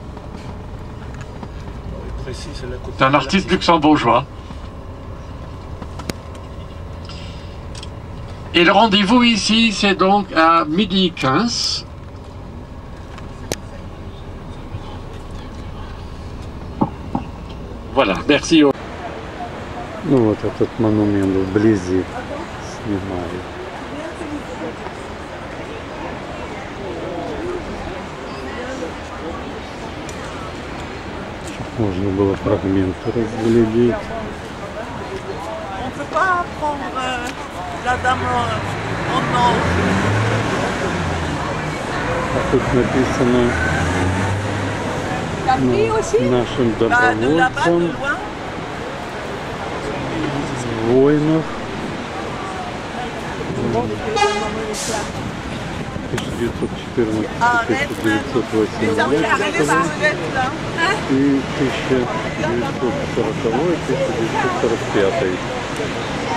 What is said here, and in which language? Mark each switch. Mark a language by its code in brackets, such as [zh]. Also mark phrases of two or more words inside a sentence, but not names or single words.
[fr] C'est un artiste luxembourgeois. Et le rendez-vous ici, c'est donc à 12h15. Voilà, merci. [ru] Ну вот этот монумент вблизи снимаю. Чтобы можно было фрагменты разглядеть. [fr] On ne peut pas prendre la dame en or. [ru] А тут написано нашим добровольцам, воинов 1914-1918 и 1940-1945.